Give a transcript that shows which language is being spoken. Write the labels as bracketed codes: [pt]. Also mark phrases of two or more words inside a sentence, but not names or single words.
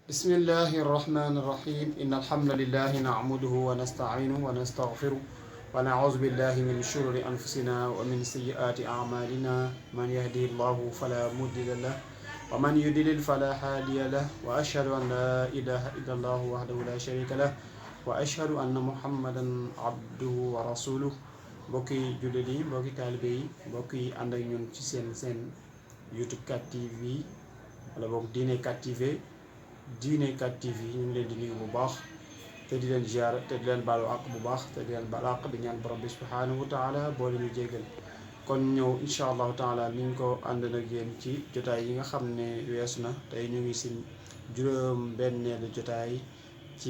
[ar] بسم الله الرحمن الرحيم إن الحمد لله نعمده ونستعينه ونستغفره ونعوذ بالله من شرور أنفسنا ومن سيئات أعمالنا من يهده الله فلا مضل له ومن يضلل فلا هادي له وأشهد أن لا إله إلا الله وحده لا شريك له وأشهد أن محمدا عبده ورسوله [wo] mbokki jullit yi mbokki taalibe yi mbokk yi ànd ak ñun ci seen YouTube 4 TV wala boog Diine 4 TV Diine 4 TV ñu ngi leen di nuyu bu baax te di leen ziar te di leen baalu àq bu baax te di leen baal àq di ñaan borom bi [ar] سبحانه وتعالى [wo] boo leen ñu jéggal kon ñëw [ar] إن شاء الله تعالى [wo] ni ñu ko ànd nag yéen ci jotaay yi nga xam ne weesu na tey ñu ngi si juróom-benneelu jotaay ci